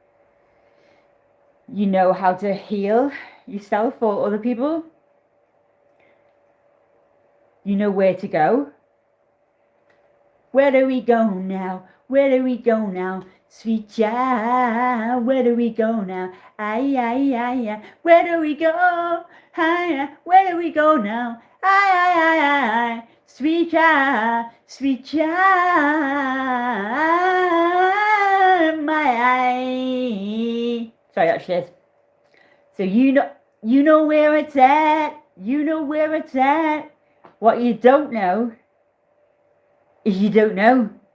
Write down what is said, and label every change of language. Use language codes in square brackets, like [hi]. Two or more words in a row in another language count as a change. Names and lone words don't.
[en] You know how to heal yourself or other people. You know where to go. Where do we go now? Where do we go now? Sweet child, where do we go now? Ay, ay, ay, ay. Where do we go? Ay, where do we go now? Ay, ay, ay, ay. Sweet child, my eye. Sorry, that's shit. So you know where it's at. You know where it's at. What you don't know is you don't know.